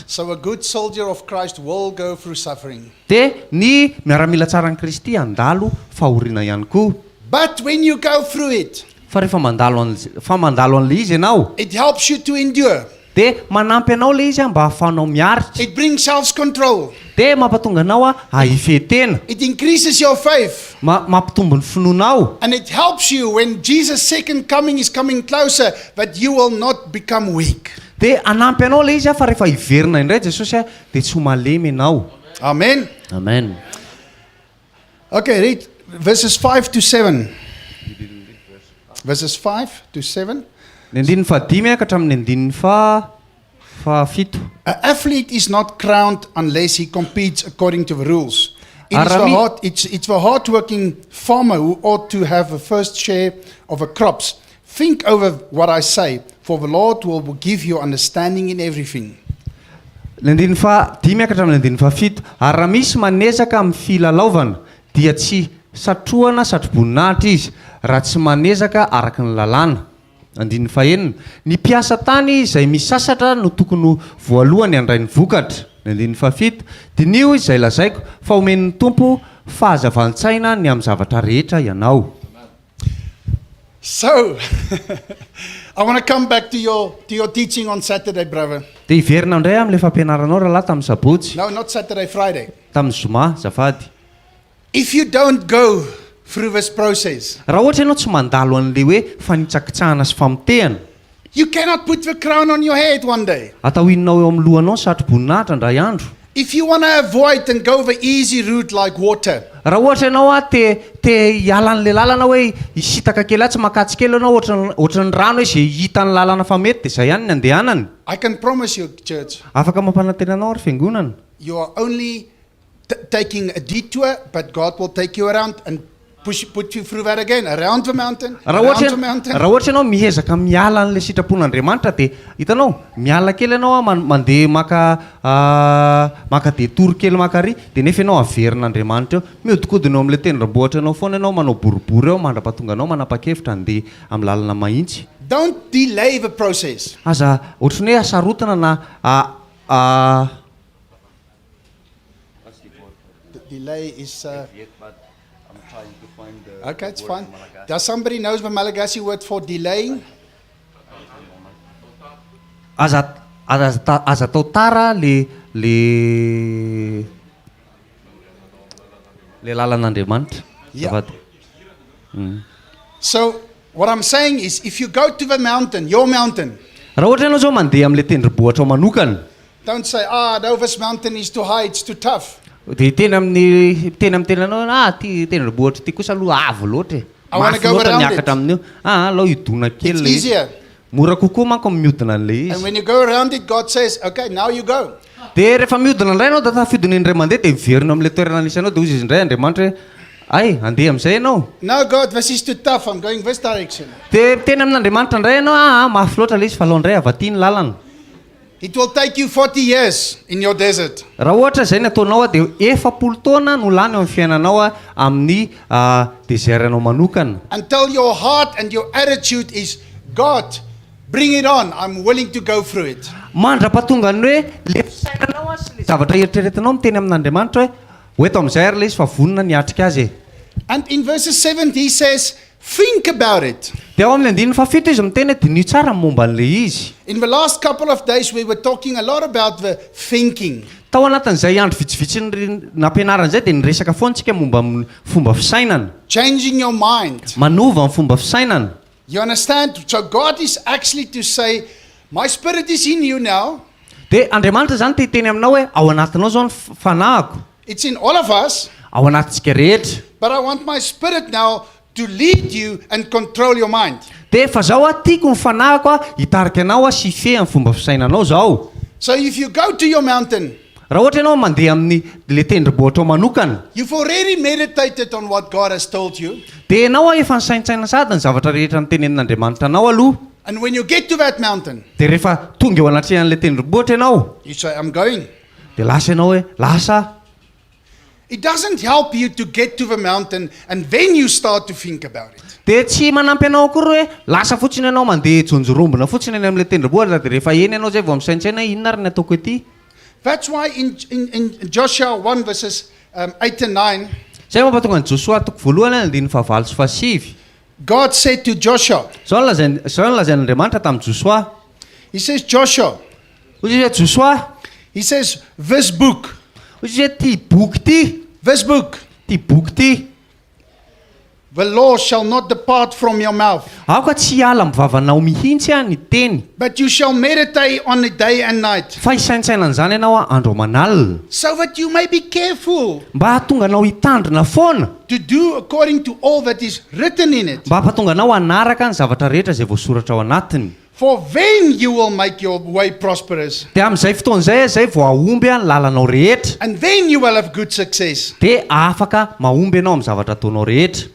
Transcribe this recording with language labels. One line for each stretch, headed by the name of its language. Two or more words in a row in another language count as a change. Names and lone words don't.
English: So a good soldier of Christ will go through suffering.
Malagasy: Dia ny miaramila tsara ny Kristy andalo fahoriana ihany koa.
English: But when you go through it,
Malagasy: Fa rehefa mandalo an'ilay izy ianao
English: it helps you to endure.
Malagasy: dia manampy anao le izy mba hahafahanao miaritra.
English: It brings self-control.
Malagasy: Dia mampatonga anao ahifetena,
English: It increases your faith.
Malagasy: mampitombo ny finoanao.
English: And it helps you when Jesus' second coming is coming closer, that you will not become weak.
Malagasy: Dia anampy anao le izy fa rehefa hiverina indray Jesosy dia tsy ho malemy ianao.
English: Amen.
Malagasy: Amen.
English: Okay, read verses 5 to 7. Verses 5 to 7.
Malagasy: Ny andininy fahadimy ka hatramin'ny andininy fahafito.
English: An athlete is not crowned unless he competes according to the rules.
Malagasy: Arami-
English: It's the hard-working farmer who ought to have the first share of the crops. Think over what I say, for the Lord will give you understanding in everything.
Malagasy: Ny andininy fahadimy ka hatramin'ny andininy fahafito. Ary raha misy manezaka amin'ny filalaovana dia tsy satroana satroboninahitra izy raha tsy manezaka araka ny lalàna. Andininy fahenina, ny mpiasa tany izay misasatra no tokony voalohany handray ny vokatra. Ny andininy fahafito, dinio izay lazaiko fa omen'ny Tompo fahazavantsaina ny amin'ny zavatra rehetra ianao.
English: So, I want to come back to your teaching on Saturday, brother.
Malagasy: Dia hiverina indray amin'ilay fampianaranao raha lahy tamin'ny sabotsy,
English: No, not Saturday, Friday.
Malagasy: tamin'ny zoma, zafady.
English: If you don't go through this process,
Malagasy: Raha ohatra ianao tsy mandalo an'ilay hoe fanitsakitsahana sy famotehana,
English: you cannot put the crown on your head one day.
Malagasy: atao inonao eo amin'ny lohanao ny satro-boninahitra indray andro.
English: If you want to avoid and go the easy route like water,
Malagasy: Raha ohatra ianao te hiala an'ilay lalana hoe hisitaka kely ahy tsy makatsy kely ianao ohatran'ny rano hoe izay hita ny lalana fa mety dia izay ihany ny andehanany.
English: I can promise you, church,
Malagasy: Afaka mampanantenanao ary fiangonana.
English: you are only taking a detour, but God will take you around and put you through that again, around the mountain,
Malagasy: Raha
English: around the
Malagasy: ohatra
English: mountain.
Malagasy: raha ohatra ianao miezaka miala an'ilay sitrapon'Andriamanitra dia hitanao miala kely ianao mandeha maka détour kely makary dia nefa ianao averin'Andriamanitra eo mihodinkodina eo amin'ilay tendrombohitra ianao foana ianao manao boribory eo mandrapatonga anao manapa-kevitra handeha amin'ny lalana mahitsy.
English: Don't delay the process.
Malagasy: Aza ohatrany hoe asarotana na
English: The delay is... okay, it's fine. Does somebody knows the Malagasy word for delaying?
Malagasy: aza atao tara le lalan'Andriamanitra.
English: Yeah.
Malagasy: Zafady.
English: So, what I'm saying is, if you go to the mountain, your mountain,
Malagasy: Raha ohatra ianao zao mandeha amin'ilay tendrombohitra manokana,
English: don't say, no, this mountain is too high, it's too tough.
Malagasy: dia tena amin'ny tenanao ty tendrombohitra ty kosa aloha avo loatra.
English: I wanna
Malagasy: Mafy
English: go
Malagasy: loatra
English: around
Malagasy: miakatra amin'io. Alao hidona kely
English: It's
Malagasy: le izy.
English: easier.
Malagasy: Mora kokoa manko mihodina an'ilay
English: And
Malagasy: izy.
English: when you go around it, God says, okay, now you go.
Malagasy: Dia rehefa mihodina indray ianao dia tafidina indray mandeha dia miverina amin'ilay toerana nisy anao dia hozy izy indray Andriamanitra hoe ay andeha amin'izay ianao.
English: No, God, this is too tough, I'm going this direction.
Malagasy: Dia tena amin'Andriamanitra indray ianao mafy loatra ilay izy fa alao indray avaty ny lalana.
English: It will take you 40 years in your desert.
Malagasy: Raha ohatra izay ny ataonao dia 40 taona no lany eo amin'ny fiainanao amin'ny deseranao manokana.
English: Until your heart and your attitude is, God, bring it on, I'm willing to go through it.
Malagasy: Mandrapatonga ny hoe le fisainanao sy le zavatra eritreretinao miteny amin'Andriamanitra hoe eto amin'izay ary ilay izy fa vonona ny atrika azy.
English: And in verses 7, he says, think about it.
Malagasy: Dia ao amin'ny 17 izy miteny hoe dinio tsara ny momba an'ilay izy.
English: In the last couple of days, we were talking a lot about the thinking.
Malagasy: Tao anatin'izay andro vitsivitsy nampianarana izay dia niresaka foana tsika momba amin'ny fomba fisainana.
English: Changing your mind.
Malagasy: Manova amin'ny fomba fisainana.
English: You understand? So God is actually to say, my spirit is in you now.
Malagasy: Dia Andriamanitra zany te hiteny aminao hoe ao anatinao zao ny fanahiko.
English: It's in all of us.
Malagasy: Ao anatintsika rehetra.
English: But I want my spirit now to lead you and control your mind.
Malagasy: Dia fa zao tiako ny fanahiko hitarika anao sy fe amin'ny fomba fisainanao zao.
English: So if you go to your mountain,
Malagasy: Raha ohatra ianao mandeha amin'ny le tendrombohitra manokana,
English: you've already meditated on what God has told you.
Malagasy: dia ianao efa nisaintsaina sady ny zavatra rehetra nitenen'Andriamanitra anao aloha.
English: And when you get to that mountain,
Malagasy: Dia rehefa tonga eo anatrehan'ilay tendrombohitra ianao,
English: you say, I'm going.
Malagasy: dia lasa ianao hoe lasa.
English: It doesn't help you to get to the mountain and then you start to think about it.
Malagasy: Dia tsy manampy anao akory hoe lasa fotsiny ianao mandeha jonjorombona fotsiny eny amin'ilay tendrombohitra dia rehefa eny ianao zay vao misaintsaina inona ary ny ataoko ety.
English: That's why in Joshua 1 verses 8 and 9,
Malagasy: Zay mampatonga ny Joshua toko voalohany 5 sy 7.
English: God said to Joshua,
Malagasy: Zao ny lazain'Andriamanitra tamin'ny Joshua.
English: he says, Joshua,
Malagasy: Hoy izy hoe Joshua,
English: he says, this book,
Malagasy: hoy izy hoe ty boky ty,
English: this book,
Malagasy: ty boky ty,
English: the law shall not depart from your mouth,
Malagasy: aoka tsy hiala amin'ny vavanao mihitsy ny teny,
English: but you shall meditate on it day and night,
Malagasy: fa hisaintsaina an'izany ianao andro aman'alina,
English: so that you may be careful
Malagasy: mba hahatonga anao hitandrina foana,
English: to do according to all that is written in it.
Malagasy: mba hampatonga anao hanaraka ny zavatra rehetra izay voasoratra ao anatiny.
English: For then you will make your way prosperous,
Malagasy: Dia amin'izay fotoan'izay izay vao ahomby ny lalanao rehetra,
English: and then you will have good success.
Malagasy: dia afaka mahomby ianao amin'ny zavatra ataonao rehetra.